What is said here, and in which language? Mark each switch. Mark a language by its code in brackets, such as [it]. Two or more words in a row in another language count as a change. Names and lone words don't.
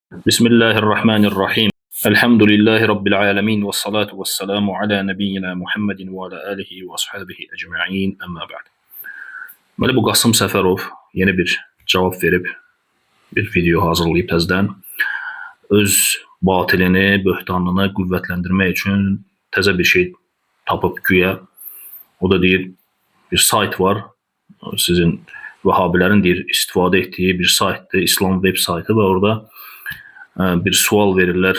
[ar] بسم الله الرحمن الرحيم. الحمد لله رب العالمين والصلاة والسلام على نبينا محمد وعلى آله وأصحابه أجمعين أما بعد. [az] Deməli, bu Qasım Səfərov yeni bir cavab verib, bir video hazırlayıb təzədən. Öz batilini, böhtanını qüvvətləndirmək üçün təzə bir şey tapıb güya. O da deyir, bir sayt var, sizin Vəhabilərin deyir, istifadə etdiyi bir saytdır, İslam web saytı və orada bir sual verirlər.